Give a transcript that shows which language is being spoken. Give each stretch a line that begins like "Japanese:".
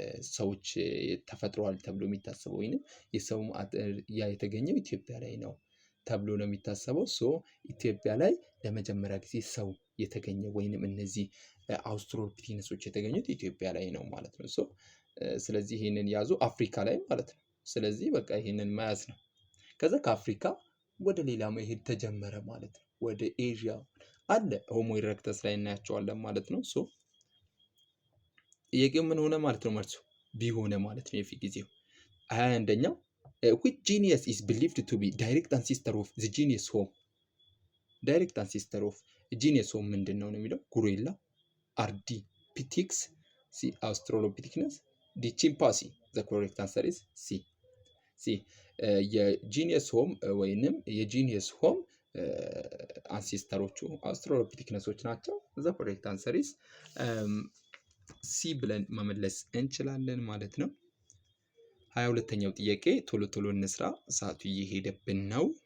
Amharic: ሰዎች ተፈጥሯል ተብሎ የሚታሰበው ወይንም የሰው ያ የተገኘው ኢትዮጵያ ላይ ነው ተብሎ ነው የሚታሰበው። ሶ ኢትዮጵያ ላይ ለመጀመሪያ ጊዜ ሰው የተገኘው ወይንም እነዚህ አውስትራሎፒቲከሶች የተገኙት ኢትዮጵያ ላይ ነው ማለት ነው። ሶ ስለዚህ ይህንን ያዙ፣ አፍሪካ ላይ ማለት ነው። ስለዚህ በቃ ይህንን መያዝ ነው። ከዛ ከአፍሪካ ወደ ሌላ መሄድ ተጀመረ ማለት ነው። ወደ ኤዥያ አለ ሆሞ ኢሬክተስ ላይ እናያቸዋለን ማለት ነው። ሶ ጥያቄው ምን ሆነ ማለት ነው? መልሱ ቢ ሆነ ማለት ነው። የፊት ጊዜው 21ኛው
English: which genus is believed to be direct ancestor of the genus Homo? direct ancestor of genus Homo
Amharic: ምንድን ነው የሚለው? ጉሪላ፣ አርዲፒቴክስ፣ ሲ አውስትራሎፒቲከስ፣ ዲ ቺምፓንዚ።
English: the correct answer is C
Amharic: የጂኒየስ ሆም ወይንም የጂኒየስ ሆም አንሴስተሮቹ አውስትራሎፒቲከሶች ናቸው።
English: the correct answer is
Amharic: ሲ ብለን መመለስ እንችላለን ማለት ነው። 22ኛው ጥያቄ ቶሎ ቶሎ እንስራ፣ ሰዓቱ እየሄደብን ነው።